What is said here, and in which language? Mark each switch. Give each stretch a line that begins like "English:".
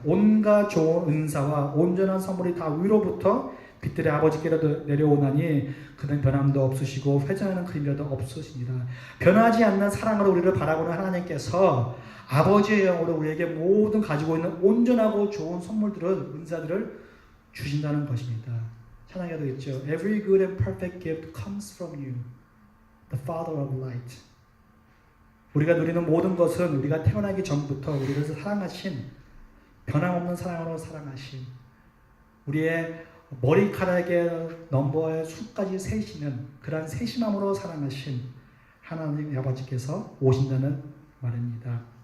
Korean: 온갖 좋은 은사와 온전한 선물이 다 위로부터 빛들의 아버지께로 내려오나니 그는 변함도 없으시고 회전하는 그림자도 없으시니라. 변하지 않는 사랑으로 우리를 바라보는 하나님께서 아버지의 영으로 우리에게 모든 가지고 있는 온전하고 좋은 선물들을 은사들을 주신다는 것입니다. 찬양해도 있죠.
English: Every good and perfect gift comes from you, the Father of light.
Korean: 우리가 누리는 모든 것은 우리가 태어나기 전부터 우리를 사랑하신 변함없는 사랑으로 사랑하신 우리의 머리카락의 넘버의 수까지 세시는 그러한 세심함으로 사랑하신 하나님 아버지께서 오신다는 말입니다.